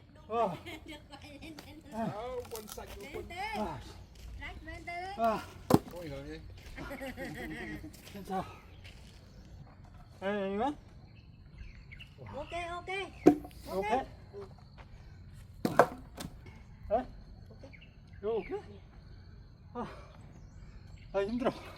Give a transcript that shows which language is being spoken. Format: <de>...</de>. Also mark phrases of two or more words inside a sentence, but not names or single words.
<vi>아, Đó, quên sạch rồi, quên. 아, Rách bên đây. 아, Ôi giời ơi.</vi> <ko>괜찮아. 에, 이거?</ko> <en>Ok, ok.</en> <ko>오케이. 에? 이거 오케이? 힘들어.</ko>